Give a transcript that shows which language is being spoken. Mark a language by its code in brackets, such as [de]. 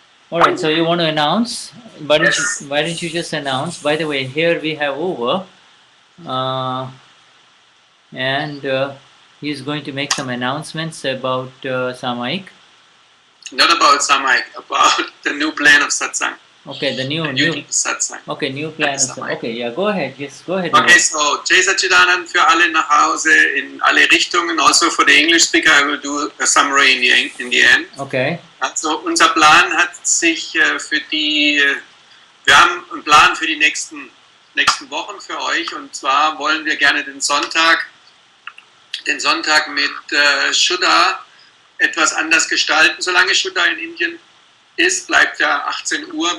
[en] All right, so you want to announce. Why don't you just announce? By the way, here we have Uwe. And he's going to make some announcements about Samayik. Not about Samayik, about the new plan of Satsang. Okay, the new Satsang. Okay, new plan of Samayik. Okay, yeah, go ahead. Yes, go ahead. Okay, so [de] Jai Satchidanand für alle nach Hause in alle Richtungen. [en] Also for the English speaker, I will do a summary in the end. Okay. [de] Also unser Plan hat sich wir haben einen Plan für die nächsten Wochen für euch, und zwar wollen wir gerne den Sonntag mit Shuddha etwas anders gestalten. Solange Shuddha in Indien ist, bleibt ja 18 Uhr.